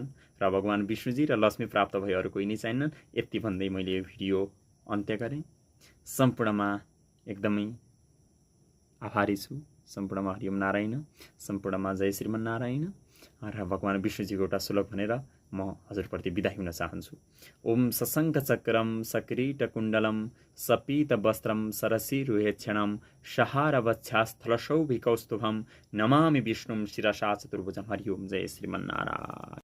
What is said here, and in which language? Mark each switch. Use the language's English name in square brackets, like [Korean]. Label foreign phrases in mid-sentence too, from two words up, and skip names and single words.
[Nepali] र भगवान विष्णुजी र लक्ष्मी प्राप्त भए अरू कोही नै चाहिनन्। यति भन्दै मैले यो भिडियो अन्त्य गरेँ। सम्पूर्णमा एकदमै आभारी छु। सम्पूर्णमा [Sanskrit] हरिओम नारायण, [Nepali] सम्पूर्णमा [Sanskrit] जय श्रीमन्नारायण। [Nepali] र भगवान विष्णुजीको एउटा श्लोक भनेर म हजुरप्रति बिदा हुन चाहन्छु। [Sanskrit] ओम सशङ्ख चक्रम सकिरीट कुण्डलम सपीत वस्त्रम सरसीरुहेक्षणम सहारवक्षास्थलशोभिकौस्तुभम नमामि विष्णुं शिरसा चतुर्भुजं। हरिओम जय श्रीमन्नारायण।